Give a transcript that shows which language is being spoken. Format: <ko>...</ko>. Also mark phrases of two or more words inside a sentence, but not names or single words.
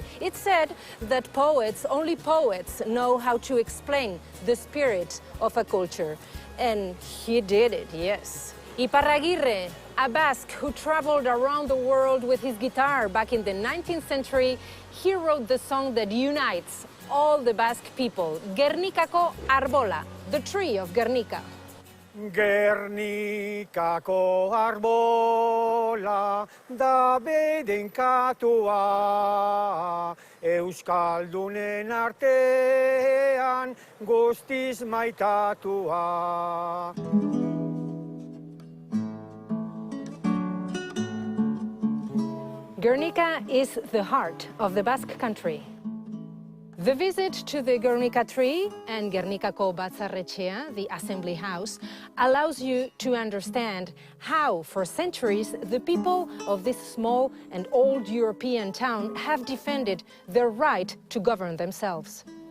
<en>It's said that only poets know how to explain the spirit of a culture. And he did it, yes. Iparraguirre, a Basque who traveled around the world with his guitar back in the 19th century, he wrote the song that unites all the Basque people, Gernikako Arbola, the tree of Gernika.</en> <eu>Gernikako arbola da bedenkatua, Euskaldunen artean guztiz maitatua.</eu> <en>Gernika is the heart of the Basque Country. The visit to the Gernika tree and Gernikako Batzarretxea, the assembly house, allows you to understand how, for centuries, the people of this small and old European town have defended their right to govern themselves.</en>